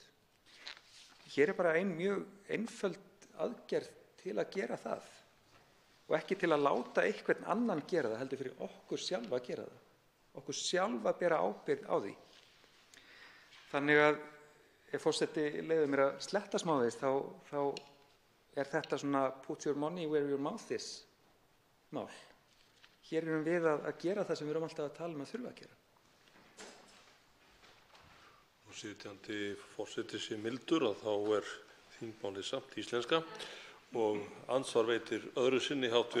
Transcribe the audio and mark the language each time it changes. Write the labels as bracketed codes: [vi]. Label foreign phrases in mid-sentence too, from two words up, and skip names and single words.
[is] Hér er bara ein mjög einföld aðgerð til að gera það og ekki til að láta einhvern annan gera það, heldur fyrir okkur sjálfa að gera það. Okkur sjálfa að bera ábyrgð á því. Þannig að ef forseti leyfir mér að sletta smávegis þá er þetta svona [en] put your money where your mouth is [is] mál. Hér erum við að gera það sem við erum alltaf að tala um að þurfa að gera. Og sitjandi forseti sé mildur að þá er þingmálið samt íslenska og andsvar veitir öðru sinni hv.